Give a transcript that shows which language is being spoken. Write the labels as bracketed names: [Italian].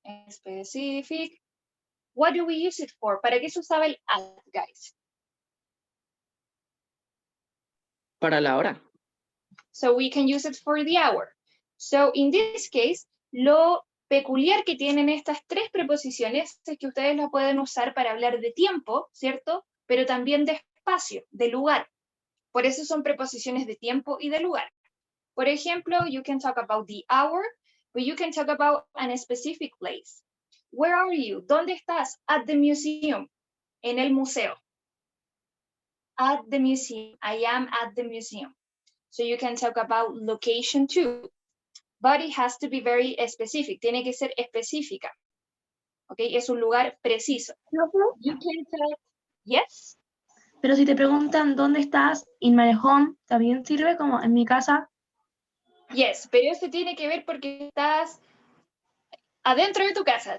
[English] Specific. What do we use it for? [Spanish] ¿Para qué se usaba el at, [English] guys? [Spanish] Para la hora. [English] So we can use it for the hour. So in this case, [Spanish] lo peculiar que tienen estas tres preposiciones es que ustedes las pueden usar para hablar de tiempo, ¿cierto? Pero también de espacio, de lugar. Por eso son preposiciones de tiempo y de lugar. [English] Por ejemplo, you can talk about the hour, but you can talk about a specific place. Where are you? [Spanish] ¿Dónde estás? [English] At the museum. [Spanish] En el museo. [English] At the museum. I am at the museum. So you can talk about location too. But it has to be very specific. [Spanish] Tiene que ser específica. [English] Okay, [Spanish] es un lugar preciso. [English] You can tell, yes. [Spanish] Pero si te preguntan dónde estás, [English] in my home, [Spanish] ¿también sirve como en mi casa? Yes, pero esto tiene que ver porque estás adentro de tu casa.